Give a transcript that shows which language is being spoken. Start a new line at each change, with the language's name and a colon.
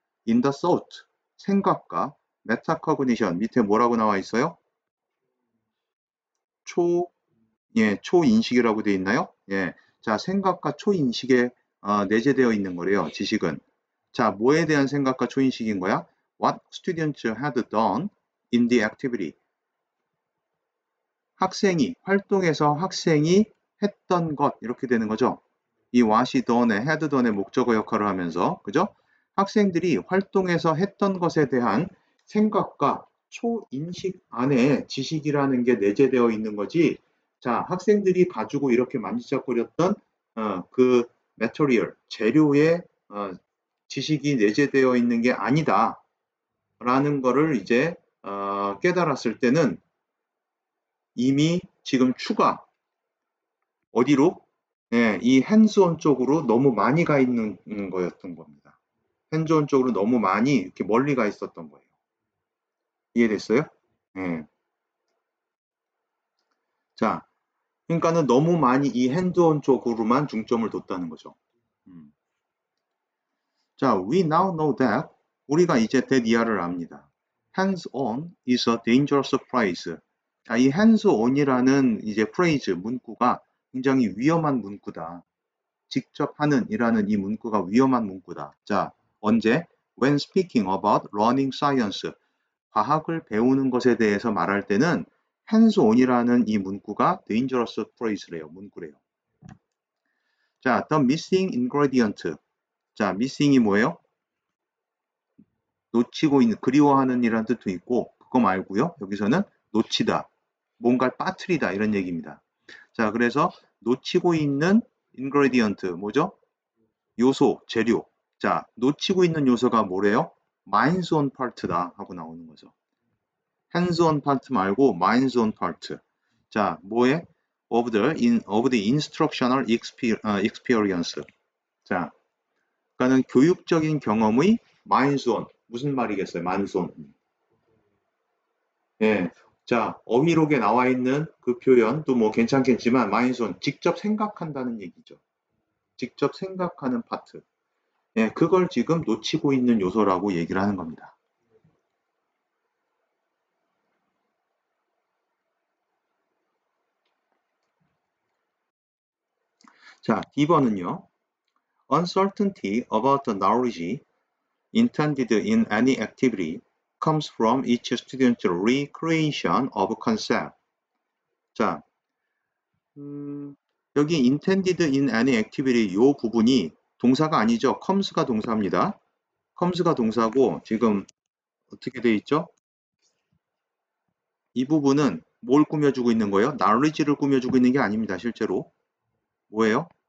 English: in the thought,
Korean: 생각과 metacognition, 밑에 뭐라고 나와 있어요? 초인식이라고 되어 있나요? 예. 자, 생각과 초인식에 내재되어 있는 거래요, 지식은. 자, 뭐에 대한 생각과 초인식인 거야?
English: What students had done in the activity.
Korean: 활동에서 학생이 했던 것, 이렇게 되는 거죠. 이 what이 done의, had done의 목적어 역할을 하면서, 그죠? 학생들이 활동에서 했던 것에 대한 생각과 초인식 안에 지식이라는 게 내재되어 있는 거지. 자, 학생들이 가지고 이렇게 만지작거렸던 그 material, 재료에 지식이 내재되어 있는 게 아니다. 라는 거를 이제 깨달았을 때는 이미 지금 추가, 어디로? 네, 이 핸즈온 쪽으로 너무 많이 가 있는 거였던 겁니다. 핸즈온 쪽으로 너무 많이 이렇게 멀리 가 있었던 거예요. 이해됐어요? 네. 자, 그러니까는 너무 많이 이 핸즈온 쪽으로만 중점을 뒀다는 거죠. 자,
English: we now know that
Korean: 우리가 이제 that 압니다.
English: hands-on is a dangerous phrase.
Korean: 자, 이 hands-on이라는 이제 phrase 문구가 굉장히 위험한 문구다. 직접 하는 이라는 이 문구가 위험한 문구다. 자, 언제?
English: When speaking about learning science,
Korean: 과학을 배우는 것에 대해서 말할 때는 hands-on이라는 이 문구가 dangerous phrase래요. 문구래요. 자,
English: the missing ingredient.
Korean: 자, missing이 뭐예요? 놓치고 있는, 그리워하는 이라는 뜻도 있고, 그거 말고요. 여기서는 놓치다, 뭔가를 빠뜨리다 이런 얘기입니다. 자, 그래서 놓치고 있는 ingredient, 뭐죠? 요소, 재료. 자, 놓치고 있는 요소가 뭐래요? minds on part다 하고 나오는 거죠.
English: hands on part 말고 minds on part.
Korean: 자, 뭐에?
English: of the instructional experience.
Korean: 자, 그러니까는 교육적인 경험의 minds on. 무슨 말이겠어요? minds on. 예. 자, 어휘록에 나와 있는 그 표현도 뭐 괜찮겠지만 minds on. 직접 생각한다는 얘기죠. 직접 생각하는 파트. 예, 그걸 지금 놓치고 있는 요소라고 얘기를 하는 겁니다. 자, D번은요.
English: Uncertainty about the knowledge intended in any activity comes from each student's recreation of concept.
Korean: 자, 여기 intended in any activity 요 부분이 동사가 아니죠. comes가 동사입니다. comes가 동사고 지금 어떻게 돼 있죠? 이 부분은 뭘 꾸며주고 있는 거예요? knowledge를 꾸며주고 있는 게 아닙니다. 실제로. 뭐예요?